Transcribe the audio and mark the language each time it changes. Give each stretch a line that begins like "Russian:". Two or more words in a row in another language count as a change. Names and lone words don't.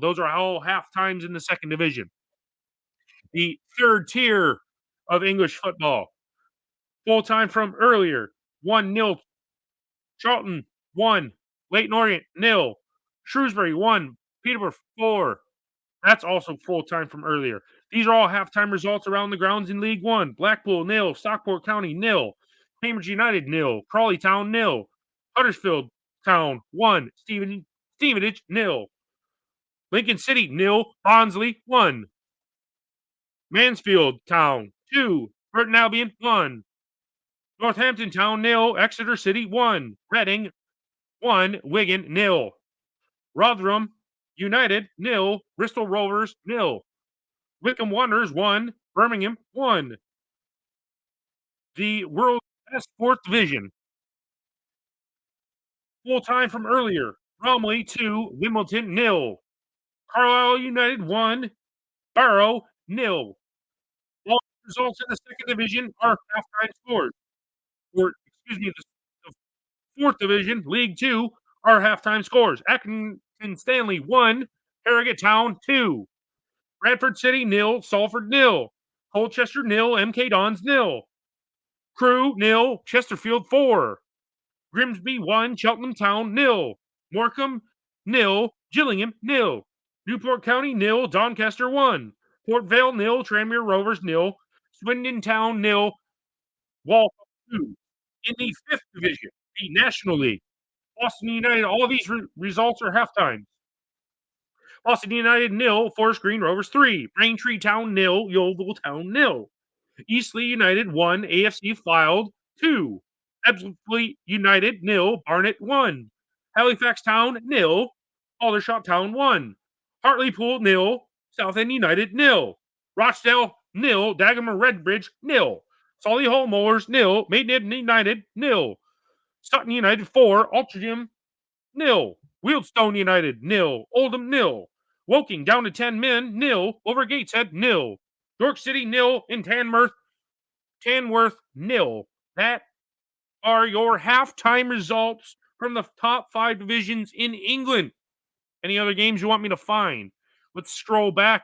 English: Those are all half times in the second division. The third tier of English football. Full time from earlier. 1-0. Charlton 1. Leyton Orient 0. Shrewsbury 1. Peterborough 4. That's also full time from earlier. These are all halftime results around the grounds in League One. Blackpool 0. Stockport County 0. Cambridge United 0. Crawley Town 0. Huddersfield Town 1. Stevenage 0. Lincoln City 0. Barnsley 1. Mansfield Town 2. Burton Albion 1. Northampton Town 0. Exeter City 1. Reading 1. Wigan 0. Rotherham United 0. Bristol Rovers 0. Wycombe Wanderers 1. Birmingham 1. The world's best fourth division. Full time from earlier. Bromley 2. Wimbledon 0. Carlisle United 1. Barrow 0. All results in the second division are halftime scores. The fourth division, League 2, are halftime scores. Accrington Stanley 1, Harrogate Town 2. Bradford City 0, Salford 0. Colchester 0, MK Dons 0. Crewe 0, Chesterfield 4. Grimsby 1, Cheltenham Town 0. Morecambe 0, Gillingham 0. Newport County 0, Doncaster 1. Port Vale 0, Tranmere Rovers 0. Swindon Town 0, Waltham 2. In the fifth division, the National League, Boston United, all of these results are halftime. Boston United 0, Forest Green Rovers 3. Braintree Town 0, Yeovil Town 0. Eastleigh United 1, AFC Fylde 2. Ebbsfleet United 0, Barnet 1. Halifax Town 0, Aldershot Town 1. Hartlepool 0, Southend United 0. Rochdale 0, Dagenham Redbridge 0. Solihull Moors 0, Maidenhead United 0. Sutton United 4, Altrincham 0. Wealdstone United 0. Oldham 0. Woking down to 10 men 0. Over Gateshead 0. York City 0. And Tamworth 0. That are your halftime results from the top 5 divisions in England. Any other games you want me to find? Let's scroll back.